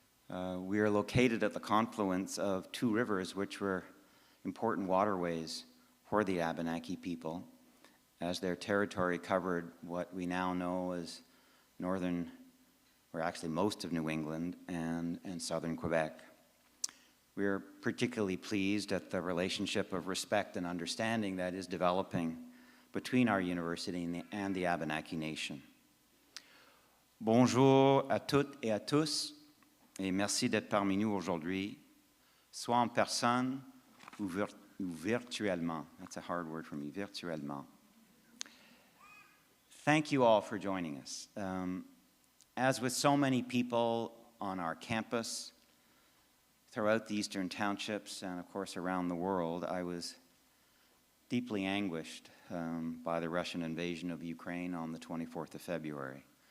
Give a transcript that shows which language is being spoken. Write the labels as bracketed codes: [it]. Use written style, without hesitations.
[en] We are located at the confluence of two rivers which were important waterways for the Abenaki people, as their territory covered what we now know as northern, or actually most of New England and southern Quebec. We are particularly pleased at the relationship of respect and understanding that is developing between our university and the Abenaki Nation. [fr] Bonjour à toutes et à tous, et merci d'être parmi nous aujourd'hui, soit en personne ou virtuellement. [en] That's a hard word for me, virtuellement. Thank you all for joining us. As with so many people on our campus, throughout the Eastern Townships, and of course around the world, I was deeply anguished by the Russian invasion of Ukraine on the 24th of February.